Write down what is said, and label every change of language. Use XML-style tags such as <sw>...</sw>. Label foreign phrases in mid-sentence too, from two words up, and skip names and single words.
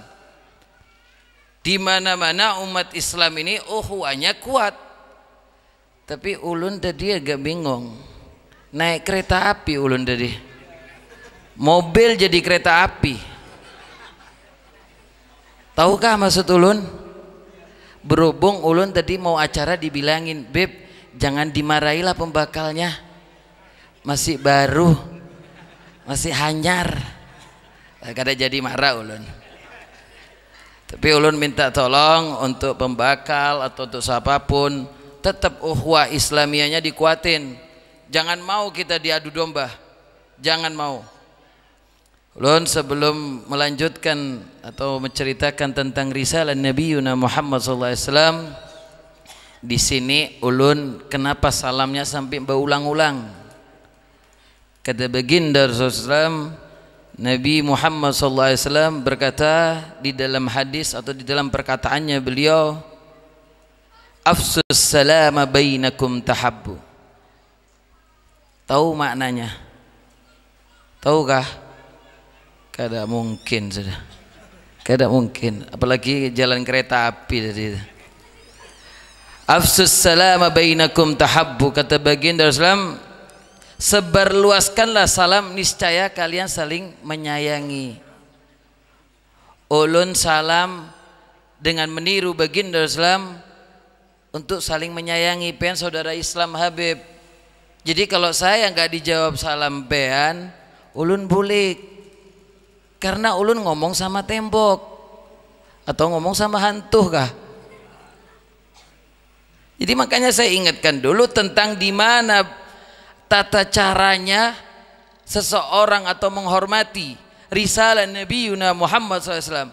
<id>Di mana-mana umat Islam ini ukhuwahnya kuat.</id> <bjn>Tapi ulun tadi agak bingung. Naik kereta api ulun tadi. Mobil jadi kereta api. Tahukah maksud ulun? Berhubung ulun tadi mau acara dibilangin, Beb, jangan dimarahilah pembakalnya. Masih baru. Masih hanyar. Kada jadi marah ulun. Tapi ulun minta tolong untuk pembakal atau untuk siapapun, tetap ukhuwah Islamiyahnya dikuatin.</bjn> <id>Jangan mau kita diadu domba. Jangan mau.</id> <bjn>Ulun sebelum melanjutkan atau menceritakan tentang risalah Nabi Muhammad SAW, di sini ulun kenapa salamnya sampai berulang-ulang.</bjn> <id>Kata baginda Rasulullah Nabi Muhammad SAW berkata di dalam hadis atau di dalam perkataannya beliau,</id> <ar>afsus salama bainakum tahabbu.</ar> <id>Tahu maknanya? Tahukah?</id> <bjn>Kada mungkin sudah. Kada mungkin, apalagi jalan kereta api tadi.</bjn> <ar>Afsus salama bainakum tahabbu,</ar> <id>kata baginda Rasulullah, sebarluaskanlah salam, niscaya kalian saling menyayangi.</id> <bjn>Ulun salam dengan meniru baginda Islam untuk saling menyayangi pean saudara Islam Habib. Jadi kalau saya nggak dijawab salam pean, ulun bulik. Karena ulun ngomong sama tembok atau ngomong sama hantu kah?</bjn> <id>Jadi makanya saya ingatkan dulu tentang di mana tata caranya seseorang atau menghormati risalah Nabi Muhammad SAW.</id>